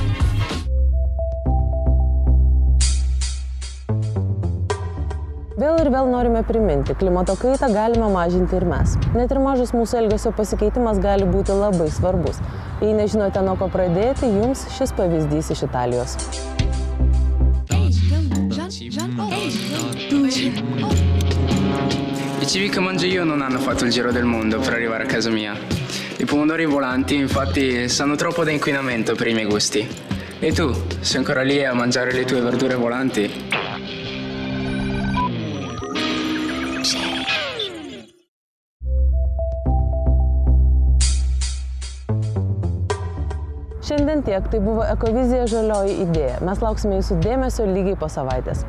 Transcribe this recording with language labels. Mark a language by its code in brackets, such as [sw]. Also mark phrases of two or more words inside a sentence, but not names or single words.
[lt] Vėl ir vėl norime priminti, klimato kaitą galime mažinti ir mes. Net ir mažas mūsų elgesio pasikeitimas gali būti labai svarbus. Jei nežinote, nuo ko pradėti, jums šis pavyzdys iš Italijos. [it] I cibi che mangio io non hanno fatto il giro del mondo per arrivare a casa mia. I pomodori volanti, infatti, sanno troppo di inquinamento per i miei gusti. E tu, sei ancora lì a mangiare le tue verdure volanti? [lt] Šiandien tiek, tai buvo Ekovizija žalioji idėja. Mes lauksime jūsų dėmesio lygiai po savaitės.